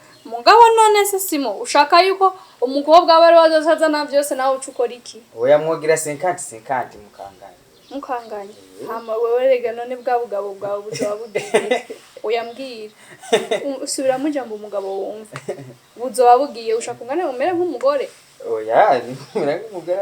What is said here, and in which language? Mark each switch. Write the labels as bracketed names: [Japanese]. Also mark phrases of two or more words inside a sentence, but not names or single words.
[Rundi] mugabo none se simo ushaka yuko umukobwa aba ari wazazana byose nawe ucukora iki oya mwogira 50 mukanganye hama wewe rega none bwa bugabo bwawe buzaba bugiye uyambwira usubira mu jambo umugabo wumva buzoba bugiye ushaka ungane umere nk'umugore oya ni nk'umugore